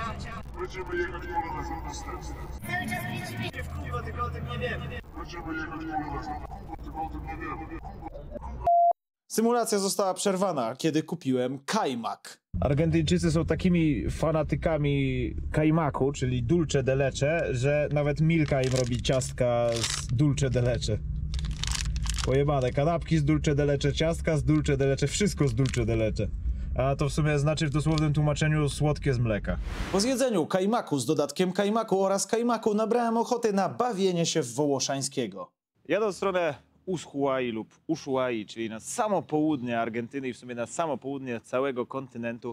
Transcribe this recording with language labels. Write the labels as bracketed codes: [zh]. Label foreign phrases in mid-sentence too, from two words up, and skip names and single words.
[pl] Będziemy jechać polonezem do step. cały czas będziemy w kółko, tylko o tym nie wiemy. Będziemy jechać polonezem do kółko, tylko o tym nie wiemy. Symulacja została przerwana, kiedy kupiłem kajmak. Argentyńczycy są takimi fanatykami kajmaku, czyli [es] dulce de leche, [pl] że nawet Milka im robi ciastka z [es] dulce de leche. [pl] Pojebane, kanapki z [es] dulce de leche, [pl] ciastka z [es] dulce de leche, [pl] wszystko z [es] dulce de leche. [pl] A to w sumie znaczy w dosłownym tłumaczeniu słodkie z mleka. Po zjedzeniu kajmaku z dodatkiem kajmaku oraz kajmaku nabrałem ochoty na bawienie się w Wołoszańskiego. Jadę w stronę Ushuai lub Ushuai, czyli na samo południe Argentyny i w sumie na samo południe całego kontynentu.